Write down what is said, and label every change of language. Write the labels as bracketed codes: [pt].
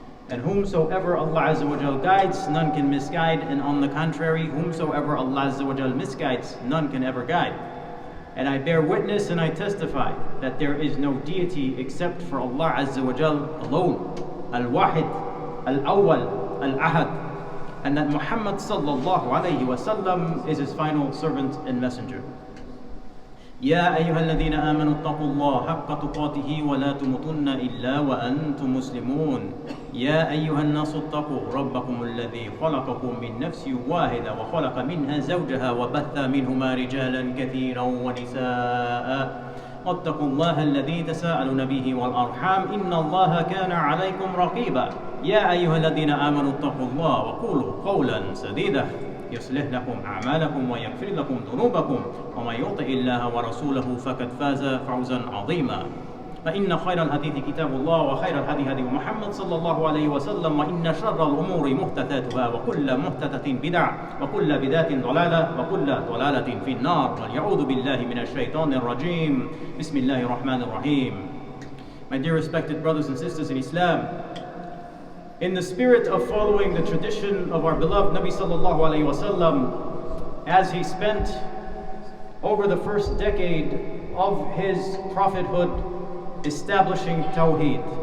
[en] And whomsoever Allah Azza guides, none can misguide, and on the contrary, whomsoever Allah Azza misguides, none can ever guide. And I bear witness and I testify that there is no deity except for Allah Azza alone, Al-Wahid, Al-Awwal, Al-Ahad, and that Muhammad sallallahu alayhi wa sallam is his final servant and messenger. [ar] يا أيها الذين آمنوا اتقوا الله حق تقاته ولا تموتن إلا وأنتم مسلمون يا أيها الناس اتقوا ربكم الذي خلقكم من نفس واحدة وخلق منها زوجها وبث منهما رجالا كثيرا ونساء واتقوا الله الذي تساءلون به والأرحام إن الله كان عليكم رقيبا يا أيها الذين آمنوا اتقوا الله وقولوا قولا سديدا يصلح لكم أعمالكم ويغفر لكم ذنوبكم ومن يطع الله ورسوله فقد فاز فوزا عظيما فإن خير الحديث كتاب الله وخير الهدي هدي محمد صلى الله عليه وسلم وإن شر الأمور محدثاتها وكل محدثة بدعة وكل بدعة ضلالة وكل ضلالة في النار والعوذ بالله من الشيطان الرجيم بسم الله الرحمن الرحيم. [en] My dear respected brothers and sisters in Islam, in the spirit of following the tradition of our beloved Nabi sallallahu alayhi wasallam, as he spent over the first decade of his prophethood establishing Tawheed.